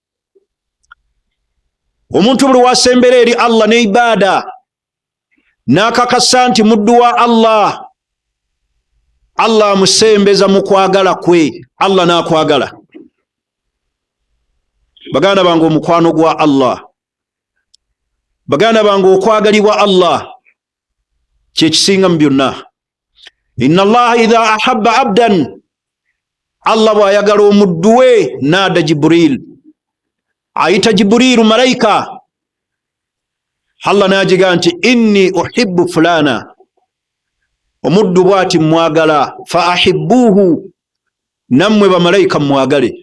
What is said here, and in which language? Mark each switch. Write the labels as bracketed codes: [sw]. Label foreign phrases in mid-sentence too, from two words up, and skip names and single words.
[lg] Omuntu buli wasembera eri Allah ne ibaada, n'akakasa nti muddu wa Allah, Allah amusembeza mu kwagala kwe, Allah n'akwagala. Baganda bange, omukwano gwa Allah, baganda bange, okwagalibwa Allah kye kisinga mu byonna. [ar] إن الله إذا أحب عبدا, [lg] Allah bw'ayagala omuddu we, [ar] نادى جبريل, [lg] ayita Jibrilu malayika. Allah n'agiga nti [ar] إني أحب فلانا, [lg] omuddu bw'ati mwagala, [ar] فأحبه, [lg] nammwe bamalayika mwagale.